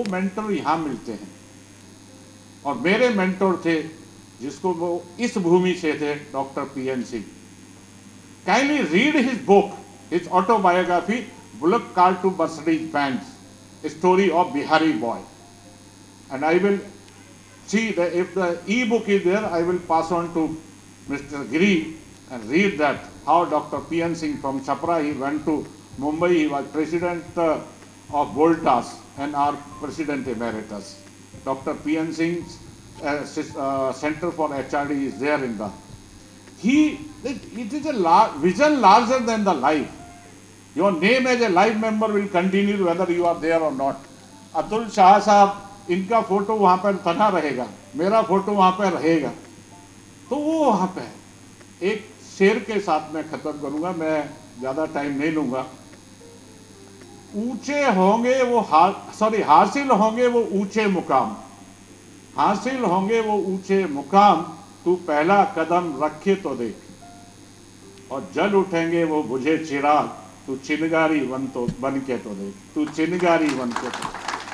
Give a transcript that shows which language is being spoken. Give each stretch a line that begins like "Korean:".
Hindi: वो मेंटर यहाँ मिलते हैं। और मेरे मेंटर थे, जिसको वो इस भूमि से थे, doctor PN Singh.
English: Kindly read his book, his autobiography, bullock cart to Mercedes Benz, story of Bihari boy. And I will see that if the e-book is there, I will pass on to Mr. Giri and read that how Dr. PN Singh from Chhapra, he went to Mumbai, he was president of Voltas and our president emeritus. Dr. PN Singh's Center for HRD is there in the, it is a vision larger than the life. Your name as a life member will continue whether you are there or not.
Hindi: Atul Shah साहब, इनका photo वहाँ पर तना रहेगा, मेरा photo वहाँ पर रहेगा, तो वो वहाँ पे है। एक शेर के साथ मैं खत्म करूंगा, मैं ज़्यादा टाइम नहीं लूंगा। ऊंचे होंगे वो हासिल होंगे वो ऊंचे मुकाम, हासिल होंगे वो ऊंचे मुकाम, तू पहला कदम रखे तो देख, और जल उठेंगे वो बुझे चिराग, तू चिनगारी बन के तो देख, तू चिनगारी बन के तो।